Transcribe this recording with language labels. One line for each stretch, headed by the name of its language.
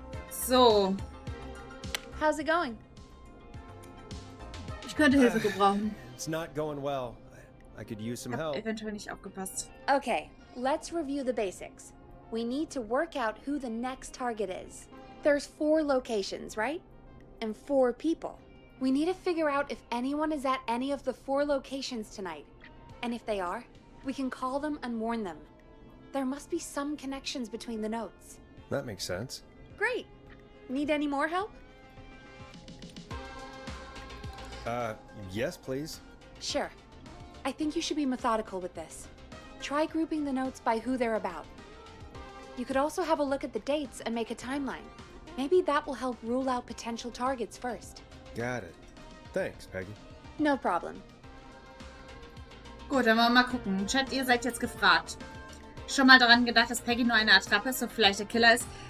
German: So.
English: How's it going?
German: Ich könnte Hilfe gebrauchen.
English: It's not going well. I could use some
German: Ich habe
English: help.
German: eventuell nicht aufgepasst.
English: Okay, let's review the basics. We need to work out who the next target is. There's 4 locations, right? And 4 people. We need to figure out if anyone is at any of the 4 locations tonight. And if they are, we can call them and warn them. There must be some connections between the notes. That makes sense. Great. Need any more help? Yes, please. Sure. I think you should be methodical with this. Try grouping the notes by who they're about. You could also have a look at the dates and make a timeline. Maybe that will help rule out potential targets first. Got it. Thanks, Peggy. No problem.
German: Gut, dann wollen wir mal gucken. Chat, ihr seid jetzt gefragt. Schon mal daran gedacht, dass Peggy nur eine Attrappe ist und vielleicht der Killer ist?